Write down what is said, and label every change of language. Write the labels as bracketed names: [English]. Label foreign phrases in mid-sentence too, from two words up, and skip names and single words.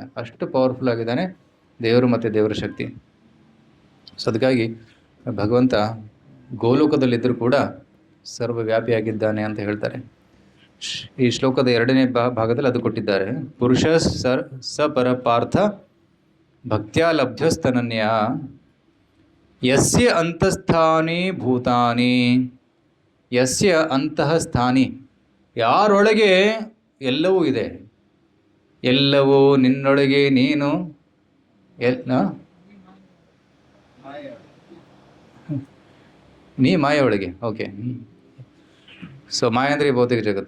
[Kannada] ಅಷ್ಟು ಪವರ್ಫುಲ್ ಆಗಿದ್ದಾನೆ ದೇವರು ಮತ್ತು ದೇವರ ಶಕ್ತಿ. ಸೊ ಅದಕ್ಕಾಗಿ ಭಗವಂತ ಗೋಲೋಕದಲ್ಲಿದ್ದರೂ ಕೂಡ ಸರ್ವವ್ಯಾಪಿಯಾಗಿದ್ದಾನೆ ಅಂತ ಹೇಳ್ತಾರೆ. ಈ ಶ್ಲೋಕದ 2ನೇ ಭಾಗದಲ್ಲಿ ಅದು ಕೊಟ್ಟಿದ್ದಾರೆ. [Sanskrit] ಪುರುಷ ಸ ಪರ ಪಾರ್ಥ ಭಕ್ತ್ಯಾ ಲಬ್ಧ್ಯಸ್ತನನ್ಯ ಯಸ್ಯ ಅಂತಸ್ಥಾನಿ ಭೂತಾನಿ. ಯಸ್ಯ ಅಂತಃ ಸ್ಥಾನಿ, [Kannada] ಯಾರೊಳಗೆ ಎಲ್ಲವೂ ಇದೆ, ಎಲ್ಲವೂ ನಿನ್ನೊಳಗೆ ನೀನು ನೀ ಮಾಯೊಳಗೆ. [English] okay, so [Kannada] ಮಾಯ ಅಂದರೆ ಭೌತಿಕ ಜಗತ್ತು.